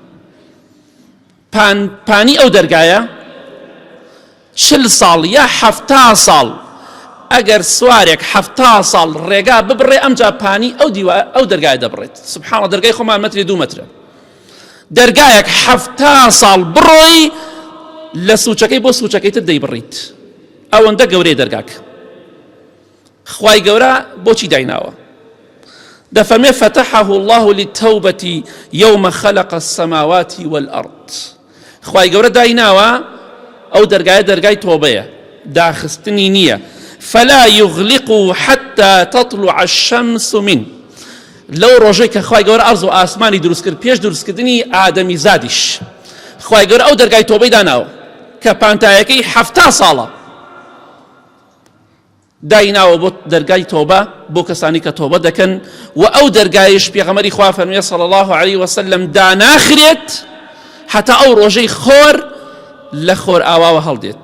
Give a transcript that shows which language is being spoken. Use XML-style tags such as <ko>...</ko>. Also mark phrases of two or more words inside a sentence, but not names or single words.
<ckb>پانی ئەو دەرگایە 40 ساڵ یا 70 ساڵ ئەگەر سوارێک 70 ساڵ ڕێگا ببڕێ، ئەمجا پانی ئەو دەرگایە دەبڕێت. سبحانەڵڵا، دەرگای خۆمان مەتری 2 مەترە. دەرگایەک 70 ساڵ بڕۆی لە سوچەکەی بۆ سوچەکەی تر دەیبڕیت. ئەوەندە گەورەی دەرگاک. خوای گەورە بۆچی دایناوە؟</ckb> <ar>دەفەرمێ فتحه الله للتوبة يوم خلق السماوات والأرض.</ar> <ckb>خوای گەورە دایناوە ئەو دەرگایە دەرگای تۆبەیە، داخستنی نییە.</ckb> <ar>فلا يغلق حتى تطلع الشمس من.</ar> <ckb>لەو ڕۆژەی کە خوای گەورە ئەرز و ئاسمانی دروست کرد، پێش دروستکردنی ئادەمی زادیش، خوای گەورە ئەو دەرگای تۆبەی داناوە کە پانتایەکەی 70 ساڵە. دایناوە بۆ دەرگای تۆبە بۆ کەسانی کە تۆبە دەکەن، و ئەو دەرگایش پێغەمبەری خوا فەرموویە</ckb> <ar>صلی الله عليه وسلم</ar> <ckb>داناخرێت حتا ئەو ڕۆژەی خۆر لە خۆر ئاواوە هەڵدێت.</ckb>